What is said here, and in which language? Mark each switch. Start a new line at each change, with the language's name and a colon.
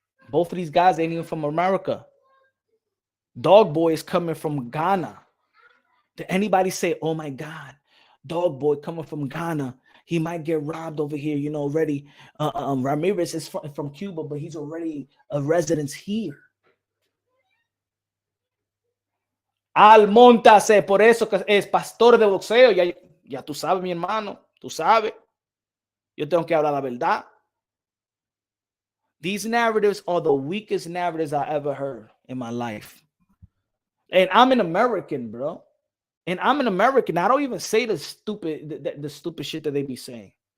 English: Both of these guys ain't even from America. Dog Boy is coming from Ghana. Did anybody say, oh my God, Dog Boy coming from Ghana? He might get robbed over here, you know, already. Ramirez is from Cuba, but he's already a resident here.
Spanish: Almontase, por eso que es pastor de boxeo. Ya tú sabes, mi hermano, tú sabes. Yo tengo que hablar la verdad.
English: These narratives are the weakest narratives I ever heard in my life. And I'm an American, bro. And I'm an American. I don't even say the stupid shit that they be saying.